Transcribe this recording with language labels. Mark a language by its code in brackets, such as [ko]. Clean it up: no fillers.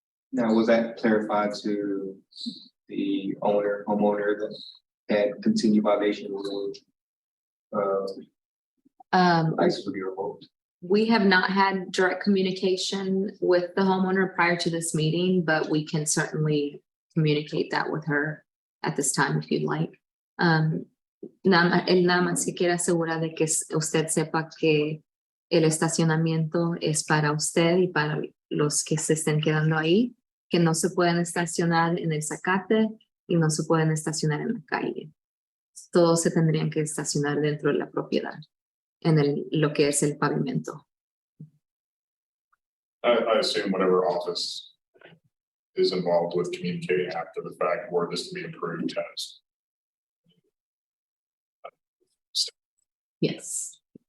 [en] Now, was that clarified to the homeowner that had continued violation of license would be revoked? We have not had direct communication with the homeowner prior to this meeting, but we can certainly communicate that with her at this time if you'd like. [es] Él nada más se quiere asegurar de que usted sepa que el estacionamiento es para usted y para los que se estén quedando ahí, que no se pueden estacionar en el zacate y no se pueden estacionar en la calle. Todos se tendrían que estacionar dentro de la propiedad, en lo que es el pavimento. [en] I assume whatever office is involved with communicating after the fact where this to be approved has. Yes.